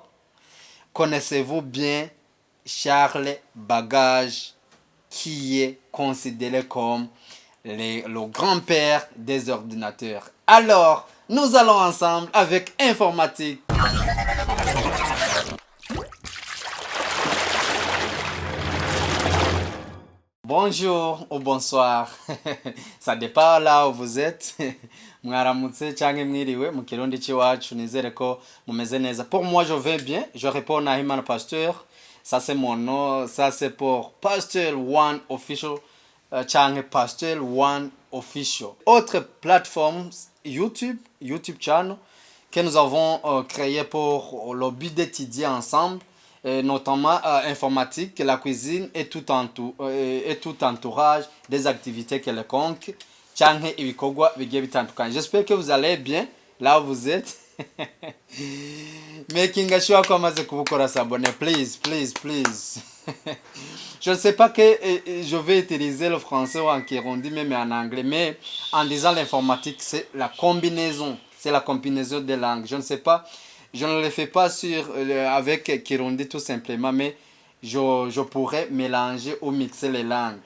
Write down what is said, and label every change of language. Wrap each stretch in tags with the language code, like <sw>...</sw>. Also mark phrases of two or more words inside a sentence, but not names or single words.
<fr>Connaissez-vous bien Charles Babbage, qui est considéré comme le grand-père des ordinateurs? Alors, nous allons ensemble avec informatique. Bonjour ou bonsoir. Ça dépend là où vous êtes.</fr> <rn>Mwaramutse cyangwa mwiriwe mu kirundi cy'iwacu, nizere ko mumeze neza.</rn> <fr>Pour moi, je vais bien. Je réponds à Iman Pasteur. Ça c'est mon nom. Ça c'est pour Pasteur One Official.</fr> <rn>Cyangwa Pasteur One Official.</rn> <fr>Autre plateforme YouTube channel que nous avons créé pour le but d'étudier ensemble, notamment informatique, la cuisine et tout entourage des activités quelconques. J'espère que vous allez bien là où vous êtes.</fr> <en>Making sure</en> <fr>que vous s'abonner, please. Je ne sais pas que je vais utiliser le français ou en kirundi même en anglais, mais en disant l'informatique, c'est la combinaison. C'est la combinaison des langues. Je ne sais pas, je ne le fais pas avec kirundi tout simplement, mais je pourrais mélanger ou mixer les langues.</fr>